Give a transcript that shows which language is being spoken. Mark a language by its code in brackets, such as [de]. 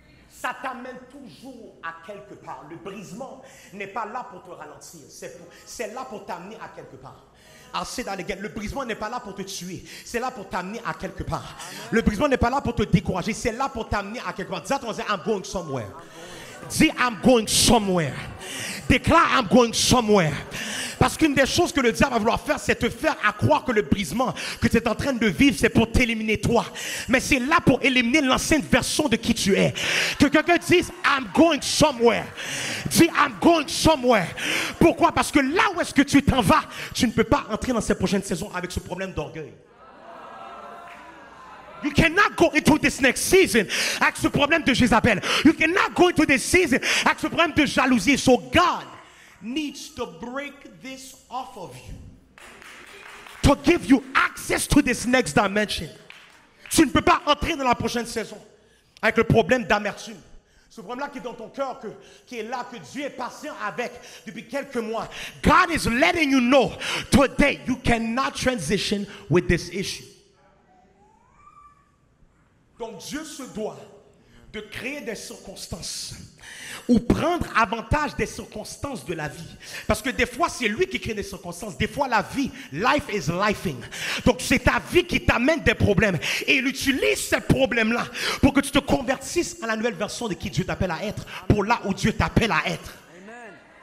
[fr] Ça t'amène toujours à quelque part. Le brisement n'est pas là pour te ralentir, c'est là pour t'amener à quelque part. Alors, c'est dans les guerres. Le brisement n'est pas là pour te tuer, c'est là pour t'amener à quelque part. Le brisement n'est pas là pour te décourager, c'est là pour t'amener à quelque part. Dis à ton voisin, [en] I'm going somewhere. [fr] Dis, [en] I'm going somewhere. [fr] Déclare, [en] I'm going somewhere. [fr] Parce qu'une des choses que le diable va vouloir faire, c'est te faire à croire que le brisement que tu es en train de vivre, c'est pour t'éliminer toi. Mais c'est là pour éliminer l'ancienne version de qui tu es. Que quelqu'un dise, [en] I'm going somewhere. [fr] Dis, [en] I'm going somewhere. [fr] Pourquoi? Parce que là où est-ce que tu t'en vas, tu ne peux pas entrer dans ces prochaines saisons avec ce problème d'orgueil. [en] You cannot go into this next season [fr] avec ce problème de Jézabel. [en] You cannot go into this season [fr] avec ce problème de jalousie. [en] So God needs to break this off of you to give you access to this next dimension. [fr] Tu ne peux pas entrer dans la prochaine saison avec le problème d'amertume. Ce problème-là qui est dans ton cœur, qui est là, que Dieu est patient avec depuis quelques mois. [en] God is letting you know today you cannot transition with this issue. [fr] Donc Dieu se doit de créer des circonstances ou prendre avantage des circonstances de la vie. Parce que des fois, c'est lui qui crée des circonstances. Des fois, la vie, [en] life is lifing. [fr] Donc, c'est ta vie qui t'amène des problèmes. Et il utilise ces problèmes-là pour que tu te convertisses à la nouvelle version de qui Dieu t'appelle à être, pour là où Dieu t'appelle à être. Amen.